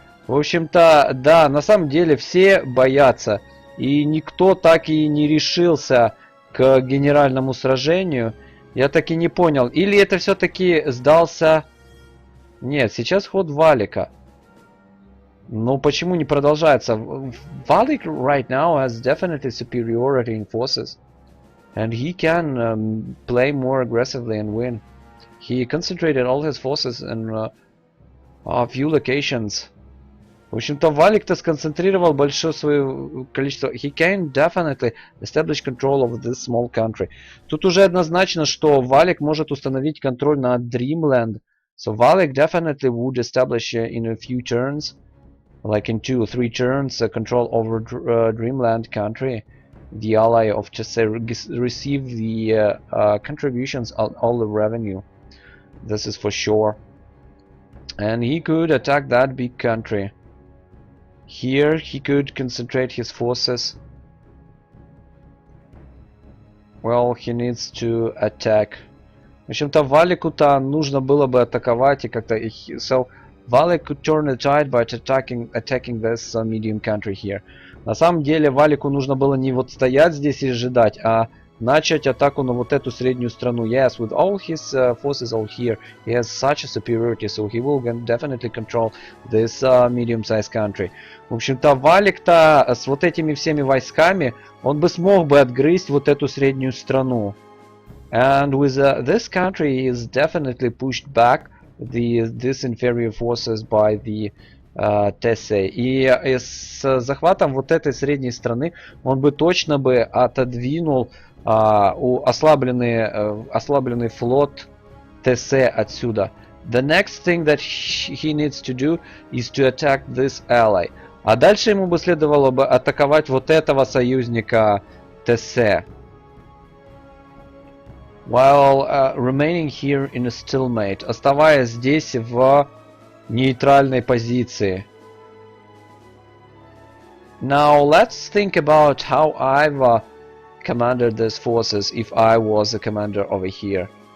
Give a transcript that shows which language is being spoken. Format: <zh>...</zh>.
<ru>В общем-то, да, на самом деле все боятся, и никто так и не решился к генеральному сражению. Я так и не понял, или это все-таки сдался... Нет, сейчас ход Валика. Но почему не продолжается?</ru> <en>Валик right now has definitely superiority in forces. And he can play more aggressively and win. He concentrated all his forces in a few locations.</en> <ru>В общем-то, Валик-то сконцентрировал большое свое количество...</ru> <en>He can definitely establish control of this small country.</en> <ru>Тут уже однозначно, что Валик может установить контроль над Dreamland.</ru> <en>So Валик definitely would establish in a few turns, like in 2 or 3 turns, control over Dreamland country. The ally of tese receive the contributions on all the revenue. This is for sure. And he could attack that big country. Here he could concentrate his forces. Well, he needs to attack.</en> <ru>В общем-то, Валику-то нужно было бы атаковать и как-то...</ru> <en>So, Валик could turn the tide by attacking this medium country here.</en> <ru>На самом деле, Валику нужно было не вот стоять здесь и ждать, а начать атаку на вот эту среднюю страну.</ru> <en>Yes, with all his forces all here, he has such a superiority, so he will definitely control this medium-sized country.</en> <ru>В общем-то, Валик-то с вот этими всеми войсками, он бы смог бы отгрызть вот эту среднюю страну.</ru> <en>And with this country is definitely pushed back these inferior forces by the tese.</en> <ru>И с захватом вот этой средней страны он бы точно бы отодвинул ослабленный флот tese отсюда.</ru> <en>The next thing that he needs to do is to attack this ally.</en> <ru>А дальше ему бы следовало бы атаковать вот этого союзника tese.</ru> <en>While remaining here in a stalemate,</en> <ru>оставаясь здесь в нейтральной позиции.</ru> <en>Now let's think about how I've commanded these forces if I was a commander over here.</en>